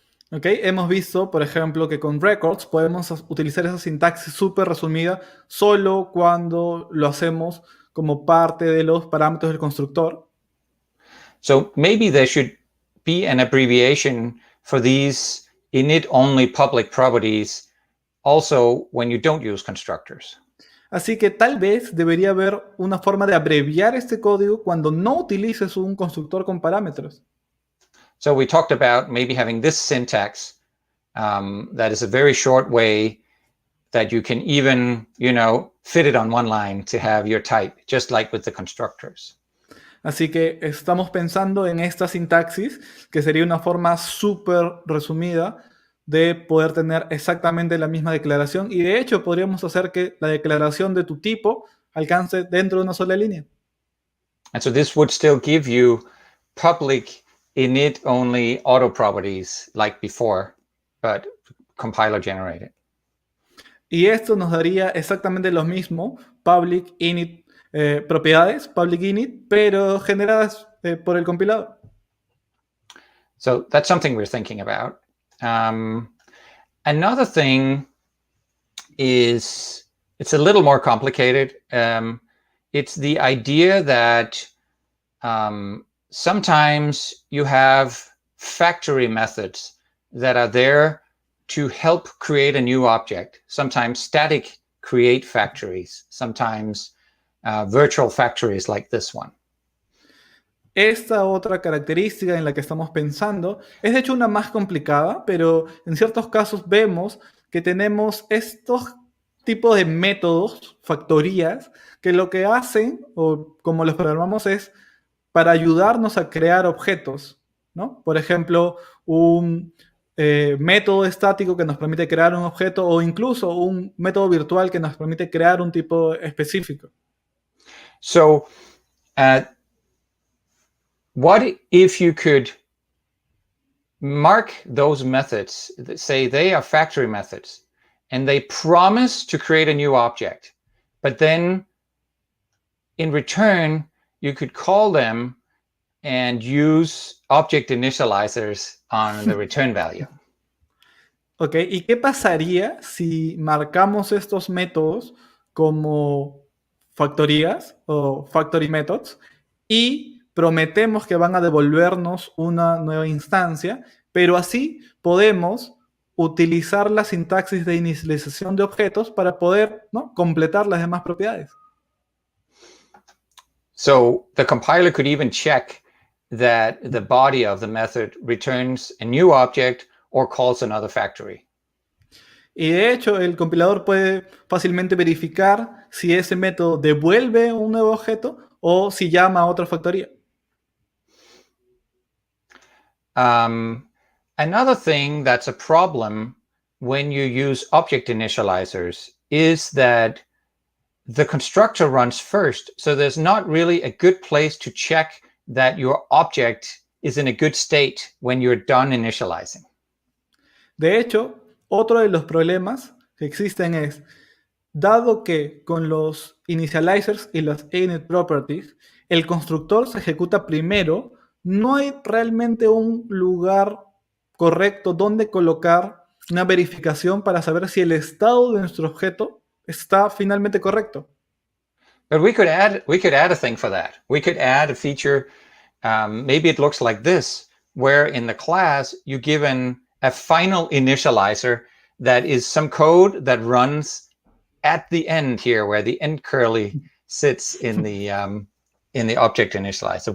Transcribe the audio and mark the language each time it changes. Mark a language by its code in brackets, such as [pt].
[es] Ok, hemos visto, por ejemplo, que con records podemos utilizar esa sintaxis súper resumida solo cuando lo hacemos como parte de los parámetros del constructor. [en] So maybe there should be an abbreviation for these init-only public properties also when you don't use constructors. [es] Así que tal vez debería haber una forma de abreviar este código cuando no utilices un constructor con parámetros. [en] So we talked about maybe having this syntax that is a very short way that you can even, fit it on one line to have your type, just like with the constructors. [es] Así que estamos pensando en esta sintaxis, que sería una forma súper resumida de poder tener exactamente la misma declaración. Y de hecho podríamos hacer que la declaración de tu tipo alcance dentro de una sola línea. [en] And so this would still give you public init-only auto properties like before, but compiler generated. [es] Y esto nos daría exactamente lo mismo, public init, propiedades, public init, pero generadas por el compilador. [en] So that's something we're thinking about. Another thing is, it's a little more complicated. It's the idea that sometimes you have factory methods that are there to help create a new object. Sometimes static create factories, sometimes virtual factories like this one. [es] Esta otra característica en la que estamos pensando es de hecho una más complicada, pero en ciertos casos vemos que tenemos estos tipos de métodos, factorías, que lo que hacen, o como los programamos, es para ayudarnos a crear objetos, ¿no? Por ejemplo, un método estático que nos permite crear un objeto, o incluso un método virtual que nos permite crear un tipo específico. [en] So, what if you could mark those methods, say they are factory methods, and they promise to create a new object, but then in return, you could call them and use object initializers on the return value. [es] Ok, ¿y qué pasaría si marcamos estos métodos como factorías o factory methods y prometemos que van a devolvernos una nueva instancia, pero así podemos utilizar la sintaxis de inicialización de objetos para poder, ¿no?, completar las demás propiedades? [en] So the compiler could even check that the body of the method returns a new object or calls another factory. [es] Y de hecho, el compilador puede fácilmente verificar si ese método devuelve un nuevo objeto o si llama a otra factoría. [en] Another thing that's a problem when you use object initializers is that the constructor runs first. So there's not really a good place to check that your object is in a good state when you're done initializing. [es] De hecho, otro de los problemas que existen es, dado que con los initializers y las init properties, el constructor se ejecuta primero, no hay realmente un lugar correcto donde colocar una verificación para saber si el estado de nuestro objeto está finalmente correcto. [en] But we could add a thing for that. We could add a feature, maybe it looks like this, where in the class you given a final initializer that is some code that runs at the end here, where the end curly sits in the object initializer.